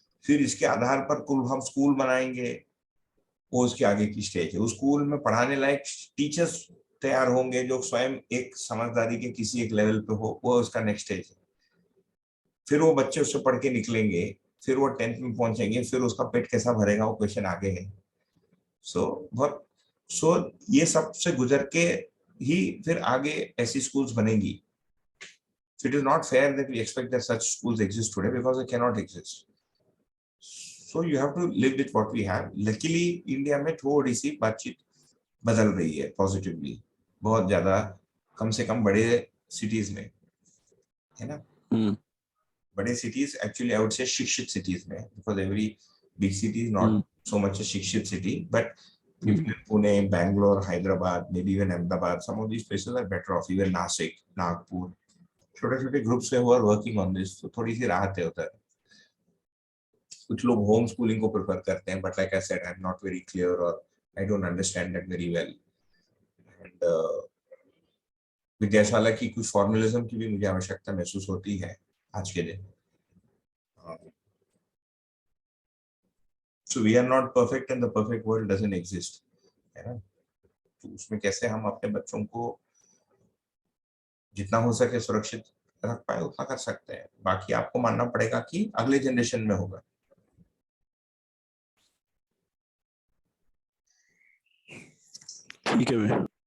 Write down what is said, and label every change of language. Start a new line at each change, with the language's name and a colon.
Hindi: फिर इसके आधार पर कुल हम स्कूल बनाएंगे, वो उसके आगे की स्टेज है। उस स्कूल में पढ़ाने लायक टीचर्स तैयार होंगे जो स्वयं एक समझदारी के किसी एक लेवल पे हो, वो उसका नेक्स्ट स्टेज है। फिर वो बच्चे उससे पढ़ के निकलेंगे, फिर वो 10th में पहुंचेंगे, फिर उसका पेट कैसा भरेगा वो क्वेश्चन आगे है। सो ये सब से गुजर के ही फिर आगे ऐसी स्कूल्स बनेगी।
English: So it is not fair that we expect that such schools exist today because they cannot exist. So you have to live with what we have.
Hindi: Luckily India में थोड़ी सी बातचीत बदल रही है पॉजिटिवली, बहुत ज्यादा, कम से कम बड़े सिटीज में, है ना? बड़े cities actually
English: I would say
Hindi: शिक्षित सिटीज में,
English: because every big city is not so much a शिक्षित city, but even in Pune, Bangalore, Hyderabad, maybe even Ahmedabad, some of these places are better off, even Nashik, Nagpur,
Hindi: छोटे-छोटे groups से
English: who are working on this,
Hindi: तो थोड़ी सी राहत है उधर। कुछ लोग होम स्कूलिंग को प्रेफर करते हैं,
English: but like I said, I'm not very clear or I don't understand that very well.
Hindi: And Vidyashala की कुछ फॉर्मलिज्म की भी मुझे आवश्यकता महसूस होती है आज के दिन।
English: So we are not perfect and the perfect world doesn't exist,
Hindi: है ना? तो उसमें कैसे हम अपने बच्चों को जितना हो सके सुरक्षित रख पाए उतना कर सकते हैं, बाकी आपको मानना पड़ेगा कि अगले जनरेशन में होगा। ठीक है भैया,